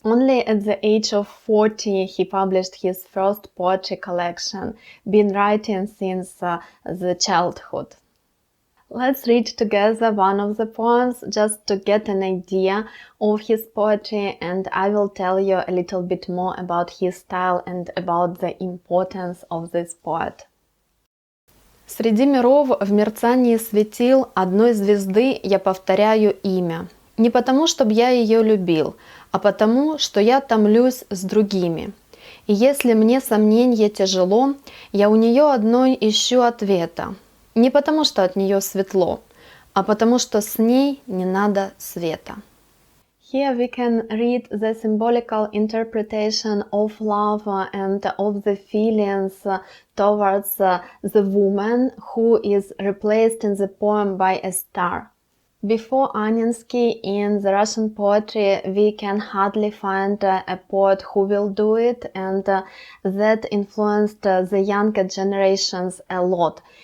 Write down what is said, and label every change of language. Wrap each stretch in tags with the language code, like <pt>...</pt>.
<en>Only at the age of 40 he published his first poetry collection, been writing since the childhood. Let's read together one of the poems just to get an idea of his poetry, and I will tell you a little bit more about his style and about the importance of this poet.</en> <ru>Среди миров в мерцании светил одной звезды я повторяю имя. Не потому, чтобы я ее любил, а потому, что я томлюсь с другими. И если мне сомненье тяжело, я у нее одной ищу ответа. Не потому, что от нее светло, а потому, что с ней не надо света.</ru> <en>Here we can read the symbolical interpretation of love and of the feelings towards the woman who is replaced in the poem by a star. Before Annenskiy in the Russian poetry, we can hardly find a poet who will do it, and that influenced the younger generations a lot.</en>